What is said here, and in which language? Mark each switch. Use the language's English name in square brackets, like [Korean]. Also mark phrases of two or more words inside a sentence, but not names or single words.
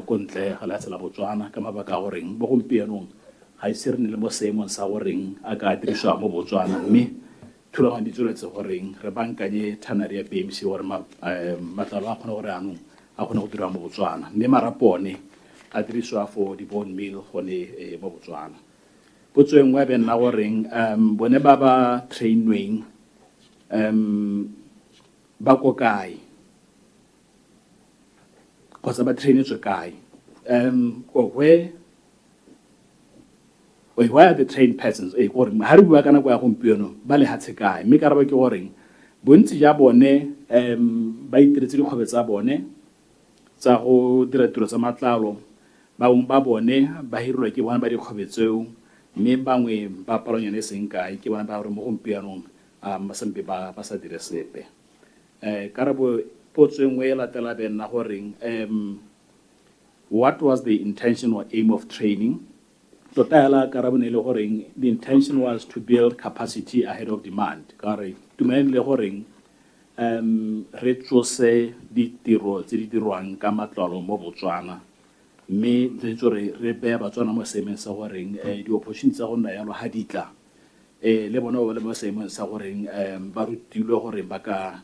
[Tswana] ko ntle ga lefatshe la Botswana ka mabaka a goreng mo gompienong ga ise re ne le mo seemong sa goreng a ka dirisiwa mo Botswana mme thulaganyo di tsweletse goreng re bankanye tanare ya BMC gore matlalo a kgone gore anong a kgone go diriwa mo Botswana mme marapo one a dirisiwa for di- [English] bone meal [Tswana] gone mo Botswana potso e nngwe be nna goreng bone ba trainweng ba ko kae kgotsa ba trainetswe kae [English] where are the trained persons [Tswana] gore ha re bua ka nako ya gompieno ba le hatshe kae mme karabo ke goreng bontsi ja bone ba itiretse dikgwebo tsa bone tsa go dira tiro tsa matlalo bangwe ba bone ba hirilwe ke bona ba dikgwebo tseo mme bangwe ba palonyane seng kae ke bona ba gore mo gompienong ba sempe ba sa dire sepe karabo potso nngwe e latela be nna goreng [English] what was the intention or aim of training [Tswana] tota yala karabo ne le goreng [English] the intention was to build capacity ahead of demand [Tswana] ka re tumeleng le goreng re tsose ditiro tse di dirwang ka matlalo mo Botswana mme re beya Batswana mo seemeng sa goreng di-opportunity tsa go nna yalo ga di tla le bona ba le mo seemeng sa goreng ba rutilwe gore ba ka